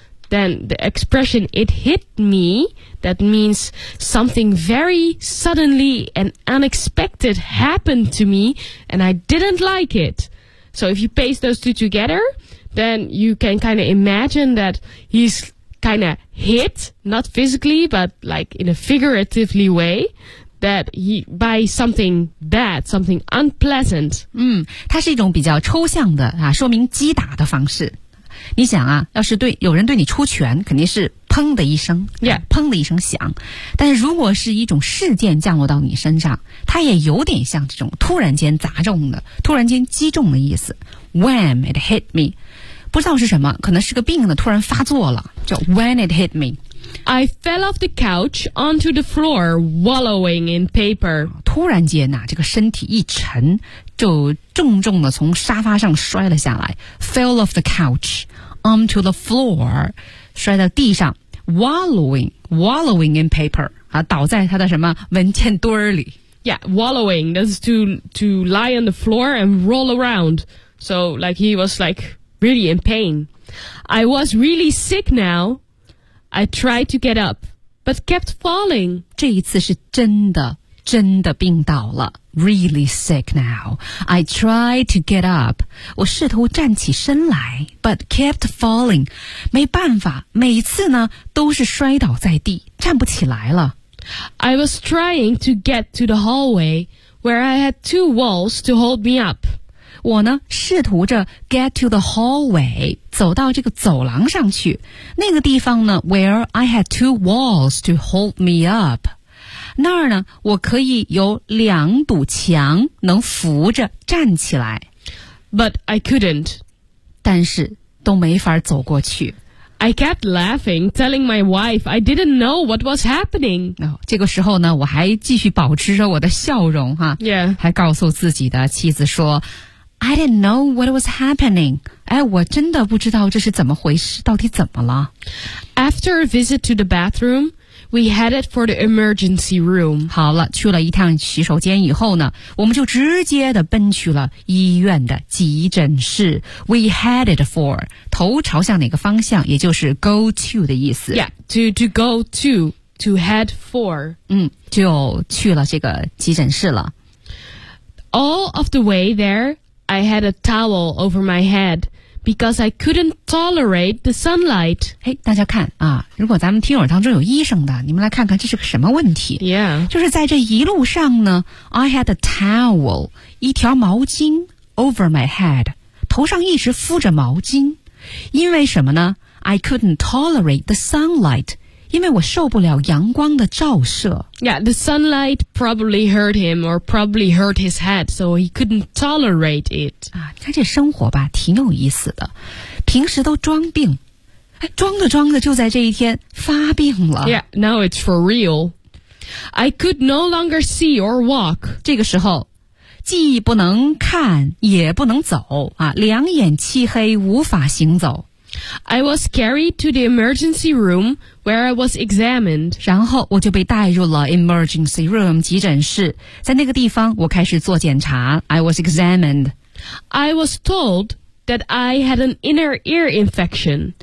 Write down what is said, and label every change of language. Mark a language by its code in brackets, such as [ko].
[en] Then the expression, it hit me,That means something very suddenly and unexpected happened to me, and I didn't like it. So if you paste those two together, then you can kind of imagine that he's kind of hit, not physically, but like in a figuratively way, that he, by something bad, something unpleasant. [zh] 它是一种比较抽象的、啊、说明击打的方式。你想啊，要是对有人对你出拳，肯定是砰的一声， [en] yeah. [zh] 砰的一声响。但是如果是一种事件降落到你身上，它也有点像这种突然间砸中的、突然间击中的意思。 [en] When it hit me， [zh] 不知道是什么，可能是个病呢，突然发作了，叫 When it hit me。 [en] I fell off the couch onto the floor, wallowing in paper. [zh] 突然间呐、啊，这个身体一沉，就重重的从沙发上摔了下来。 [en] Fell off the couch onto the floor, [zh] 摔到地上。 [en] Wallowing in paper, [zh] 啊，倒在他的什么文件堆里。 [en] Yeah, wallowing. That's to lie on the floor and roll around. So like he was like really in pain. I was really sick now. I tried to get up, but kept falling. [zh] 这一次是真的病倒了。 [en] Really sick now. I tried to get up. [zh] 我试图站起身来 [en] but kept falling. [zh] 没办法，每次呢都是摔倒在地，站不起来了。 [en] I was trying to get to the hallway where I had two walls to hold me up. [zh] 我呢试图着 [en] get to the hallway [zh] 走到这个走廊上去那个地方呢 [en] where I had two walls to hold me up [zh] 那儿呢，我可以有两堵墙能扶着站起来。 [en] But I couldn't. [zh] 但是都没法走过去。 [en] I kept laughing, telling my wife I didn't know what was happening. [zh] 这个时候呢，我还继续保持着我的笑容哈。 [en] Yeah. [zh] 还告诉自己的妻子说 [en] I didn't know what was happening. [zh] 哎，我真的不知道这是怎么回事，到底怎么了。 [en] After a visit to the bathroom, we headed for the emergency room. [zh] 好了，去了一趟洗手间以后呢，我们就直接的奔去了医院的急诊室。 [en] We headed for... [zh] 头朝向哪个方向，也就是 go to 的意思。 [en] Yeah, to go to head for. [zh] 就去了这个急诊室了。 [en] All of the way there, I had a towel over my head because I couldn't tolerate the sunlight. [zh] 嘿，大家看啊，如果咱们听友当中有医生的，你们来看看这是个什么问题。 [en] Yeah. [zh] 就是在这一路上呢 , [en] I had a towel, [zh] 一条毛巾 [en] over my head, [zh] 头上一直敷着毛巾。因为什么呢 ? [en] I couldn't tolerate the sunlight. [zh] 因为我受不了阳光的照射。 [en] Yeah, the sunlight probably hurt him or probably hurt his head, so he couldn't tolerate it. [zh] 啊，你看这生活吧挺有意思的。平时都装病。装着装着就在这一天发病了。 [en] Yeah, now it's for real. I could no longer see or walk. [zh] 这个时候既不能看也不能走啊，两眼漆黑无法行走。 [en] I was carried to the emergency room where I was examined. [zh] 然后我就被带入了 emergency room 急诊室，在那个地方我开始做检查。 [en] I was examined. I was told that I had an inner ear infection.